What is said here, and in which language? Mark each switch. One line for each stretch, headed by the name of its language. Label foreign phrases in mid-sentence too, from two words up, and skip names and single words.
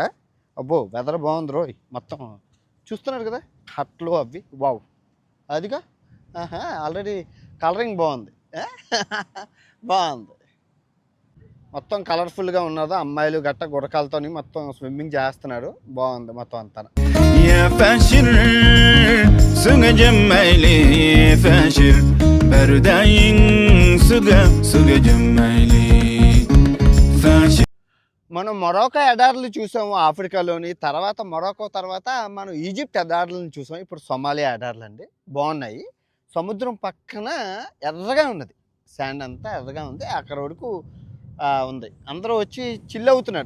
Telugu: అబ్బో వెదర్ బాగుంది రోయ్, మొత్తం చూస్తున్నారు కదా హట్లు అవి, వావ్ అదిగా. ఆల్రెడీ కలరింగ్ బాగుంది. బాగుంది, మొత్తం కలర్ఫుల్గా ఉన్నది. అమ్మాయిలు గట్ట గుడకాలతో మొత్తం స్విమ్మింగ్ చేస్తున్నారు, బాగుంది మొత్తం అంతా.
Arabic: يا فاشر سوق جمالي فاشر برداين سوق جمالي فاشر.
Telugu: మనం మొరాకో ఎడారులు చూసాము ఆఫ్రికాలోని, తర్వాత మొరాకో తర్వాత మనం ఈజిప్ట్ ఎడారులను చూసాము. ఇప్పుడు సొమాలియా ఎడారులు అండి, బాగున్నాయి. సముద్రం పక్కన ఎర్రగా ఉన్నది, శాండ్ అంతా ఎర్రగా ఉంది. అక్కడ వరకు ఉంది, అందరూ వచ్చి చిల్ అవుతున్నారు.